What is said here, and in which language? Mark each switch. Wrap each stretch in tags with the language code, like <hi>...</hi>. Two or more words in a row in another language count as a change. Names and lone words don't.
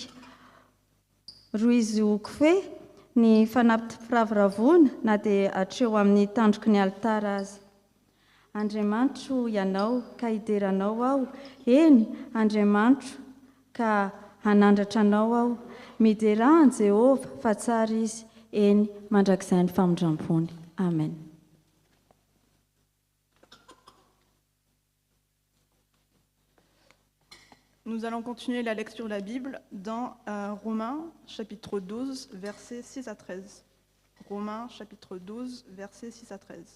<mg>Roy izy hoko hoe ny fanampim-piravoravoana na dia hatreo amin'ny tandroky ny alitara aza. Andriamanitra ianao ka hideranao aho, eny Andriamanitra ka hanandratra anao aho. Miderahan Jehovah fa tsara izy, eny mandrakizay ny famondram-pony. Amen.</mg> <fr>Nous allons continuer la lecture de la Bible dans Romains chapitre 12, versets 6 à 13. Romains chapitre 12, versets 6 à 13.</fr>